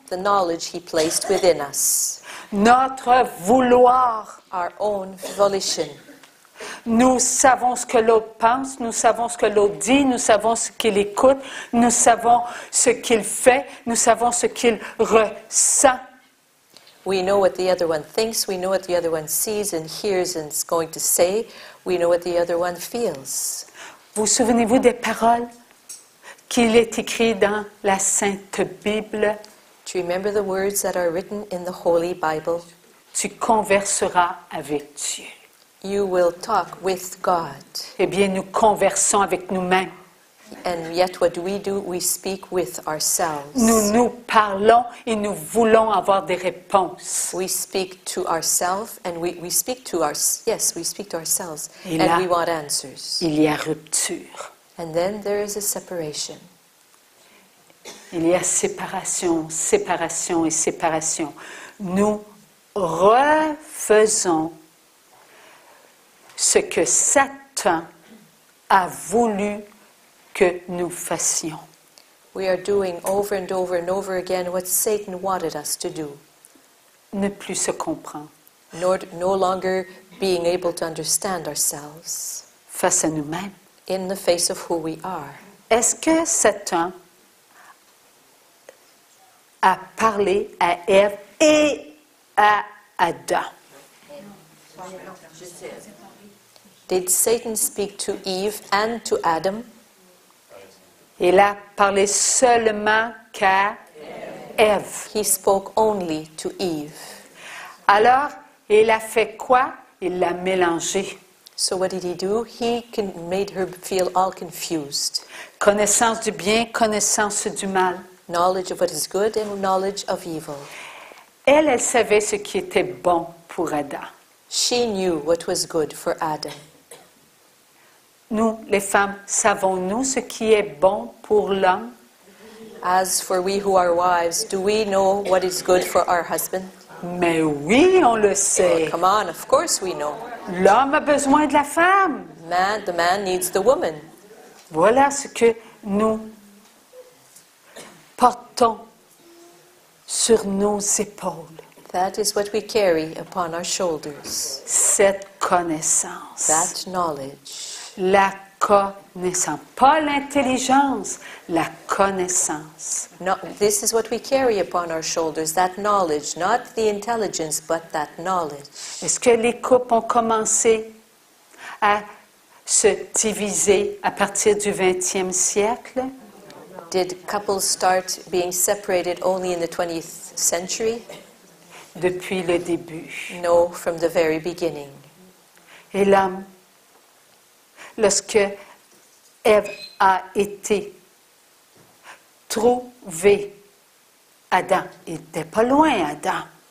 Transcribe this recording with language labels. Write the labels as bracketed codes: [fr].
[en] The knowledge he placed within us. [fr] Notre vouloir. [en] Our own volition. [fr] Nous savons ce que l'autre pense, nous savons ce que l'autre dit, nous savons ce qu'il écoute, nous savons ce qu'il fait, nous savons ce qu'il ressent. [en] We know what the other one thinks, we know what the other one sees and hears and is going to say, we know what the other one feels. [fr] Vous souvenez-vous des paroles qu'il est écrit dans la Sainte Bible? [en] Do you remember the words that are written in the Holy Bible? [fr] Tu converseras avec Dieu. [en] You will talk with God. [fr] Eh bien, nous conversons avec nous-mêmes. [en] And yet what do? We speak with ourselves. [fr] Nous nous parlons et nous voulons avoir des réponses. [en] We speak to ourselves and we speak to ourselves [fr] Et [en] and [fr] là, [en] we want answers. [fr] Il y a rupture. [en] And then there is a separation. [fr] Il y a séparation, séparation et séparation. Nous refaisons ce que Satan a voulu que nous fassions. [en] We are doing over and over and over again what Satan wanted us to do. [fr] Ne plus se comprendre [en] No longer being able to understand ourselves [fr] face à nous-mêmes. [en] in the face of who we are. [fr] Est-ce que Satan a parlé à Ève et à Adam? [en] Did Satan speak to Eve and to Adam? [fr] Il a parlé seulement qu'à Ève. [en] He spoke only to Eve. [fr] Alors, il a fait quoi? Il l'a mélangé. [en] So what did he do? He made her feel all confused. [fr] Connaissance du bien, connaissance du mal. [en] Knowledge of what is good and knowledge of evil. [fr] Elle savait ce qui était bon pour Adam. [en] She knew what was good for Adam. [fr] Nous, les femmes, savons-nous ce qui est bon pour l'homme? [en] As for we who are wives, do we know what is good for our husband? [fr] Mais oui, on le sait. [en] Come on, of course we know. [fr] L'homme a besoin de la femme. [en] The man needs the woman. [fr] Voilà ce que nous portons sur nos épaules. [en] That is what we carry upon our shoulders. [fr] Cette connaissance. [en] That knowledge. [fr] La connaissance. Pas l'intelligence, la connaissance. [en] No, this is what we carry upon our shoulders, that knowledge, not the intelligence, but that knowledge. [fr] Est-ce que les couples ont commencé à se diviser à partir du 20e siècle? [en] Did couples start being separated only in the 20th century? [fr] Depuis le début. [en] No, from the very beginning. [fr] Et l'homme, lorsque Ève a été trouvée, Adam, il n'était pas loin, Adam.